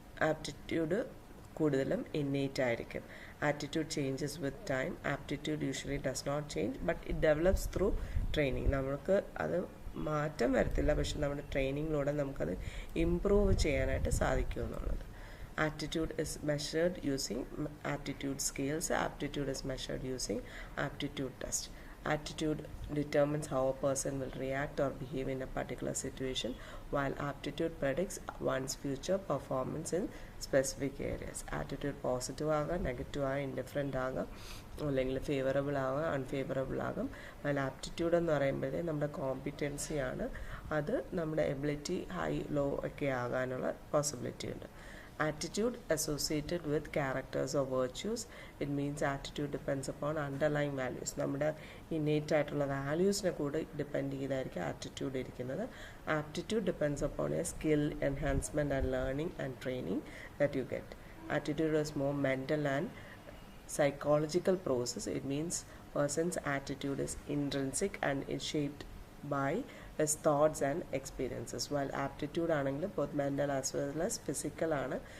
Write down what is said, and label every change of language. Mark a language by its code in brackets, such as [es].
[ml] Aptitude കൂടുതലും innate ആയിരിക്കും. [en] Attitude changes with time. Aptitude usually does not change but it develops through training. [ml] നമുക്ക് അത് മാറ്റം വരത്തില്ല, പക്ഷെ നമ്മുടെ ട്രെയിനിങ്ങിലൂടെ നമുക്കത് ഇംപ്രൂവ് ചെയ്യാനായിട്ട് സാധിക്കും എന്നുള്ളത്. [en] Aptitude is measured using aptitude scales. Aptitude is measured using aptitude test. Attitude determines how a person will react or behave in a particular situation, while aptitude predicts one's future performance in specific areas. [ml] Attitude positive ആകാം, negative ആകാം, indifferent ആകാം, അല്ലെങ്കിൽ favourable ആകാം, unfavourable ആകാം. while aptitude എന്ന് പറയുമ്പോഴേ നമ്മുടെ കോമ്പിറ്റൻസിയാണ്. അത് നമ്മുടെ എബിലിറ്റി ഹൈ ലോ ഒക്കെ ആകാനുള്ള പോസിബിലിറ്റി ഉണ്ട്. [en] Attitude associated with characters or virtues. It means attitude depends upon underlying values. [ml] നമ്മുടെ innate ആയിട്ടുള്ള വാല്യൂസിനെ കൂടെ ഡിപ്പെൻഡ് ചെയ്തായിരിക്കും ആറ്റിറ്റ്യൂഡ് ഇരിക്കുന്നത്. [en] Aptitude depends upon a skill enhancement and learning and training that you get. Attitude is more mental and psychological process. It means person's attitude is intrinsic and is shaped by his thoughts and experiences, while aptitude ആണെങ്കിൽ both mental as well as physical ആണ്.